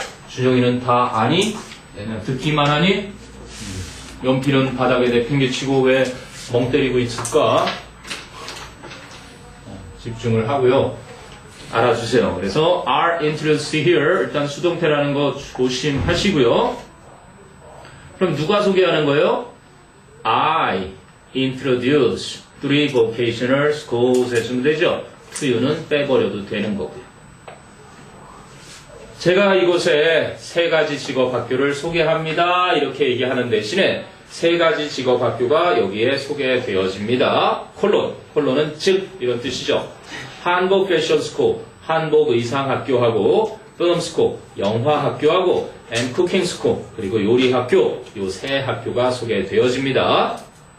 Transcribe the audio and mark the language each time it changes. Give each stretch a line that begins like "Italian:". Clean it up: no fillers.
Korean: 준영이는 다 아니? 듣기만 하니? 연필은 바닥에 내팽개치고 왜 멍 때리고 있을까? 집중을 하고요. 알아주세요. 그래서
English: are introduced here
Korean: 일단 수동태라는 거 조심하시고요. 그럼 누가 소개하는 거예요?
English: I introduce 3 vocational schools
Korean: 해주면 되죠. to는 빼버려도 되는 거고요. 제가 이곳에 3가지 직업학교를 소개합니다. 이렇게 얘기하는 대신에 3가지 직업학교가 여기에 소개되어집니다. 콜론은 즉 이런 뜻이죠. 한복 패션 스쿨, 한복 의상 학교하고 필름 스쿨, 영화 학교하고 and 쿠킹 스쿨, 그리고 요리 학교, 요 3학교가 소개되어집니다.